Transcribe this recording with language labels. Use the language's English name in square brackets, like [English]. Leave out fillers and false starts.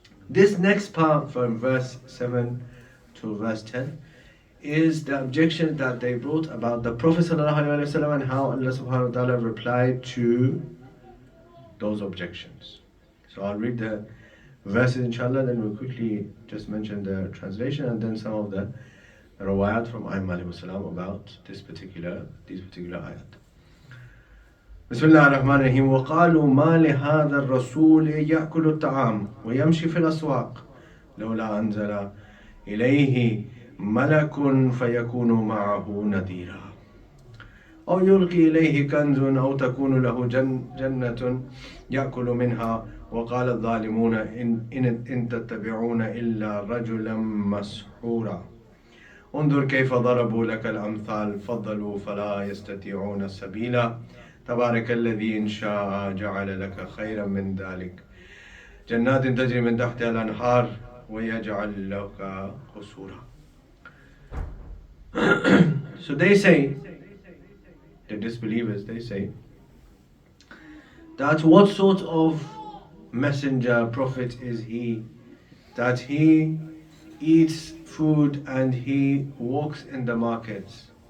[English] This next part from verse 7 to verse 10 is the objections that they brought about the Prophet ﷺ and how Allah subhanahu wa ta'ala replied to those objections. So I'll read the verses inshallah, then we'll quickly just mention the translation and then some of the rawayat from Qaim about these particular ayat. [Arabic] بسم الله الرحمن الرحيم وقالوا ما لهذا الرسول يأكل الطعام ويمشي في الأسواق لولا أنزل إليه ملك فيكون معه نذيرا أو يلقي إليه كنز أو تكون له جنة يأكل منها وقال الظالمون إن تتبعون إلا رجلا مسحورا انظر كيف ضربوا لك الأمثال فضلوا فلا يستطيعون سبيلا تبارك الذي إن شاء جعل لك خيرا من ذلك جنات تجري من تحتها الأنهار ويجعل لك قصورا. [English] So they say, the disbelievers, they say that what sort of messenger, prophet is he, that he eats food and he walks in the markets?